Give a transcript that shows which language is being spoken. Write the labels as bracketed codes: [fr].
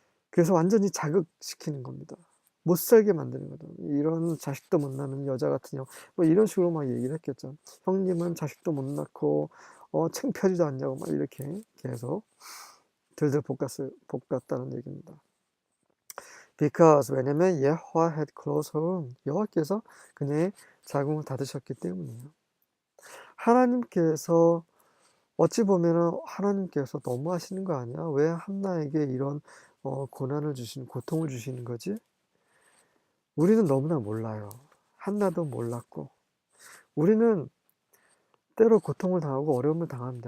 [ko] 그래서 완전히 자극시키는 겁니다. 못 살게 만드는 거죠. 이런 자식도 못 낳는 여자 같은 형, 뭐 이런 식으로 막 얘기를 했겠죠. 형님은 자식도 못 낳고 창피하지도 않냐고 막 이렇게 계속 들들 볶았다는 얘기입니다. [en] Because [ko] 왜냐면 [en] Yahweh had closed her womb. [ko] 여호와께서 그녀의 자궁을 닫으셨기 때문이에요. 하나님께서 어찌 보면은 하나님께서 너무 하시는 거 아니야? 왜 한나에게 이런 고난을 고통을 주시는 거지? 우리는 너무나 몰라요. 한나도 몰랐고. 우리는 때로 고통을 당하고 어려움을 당합니다.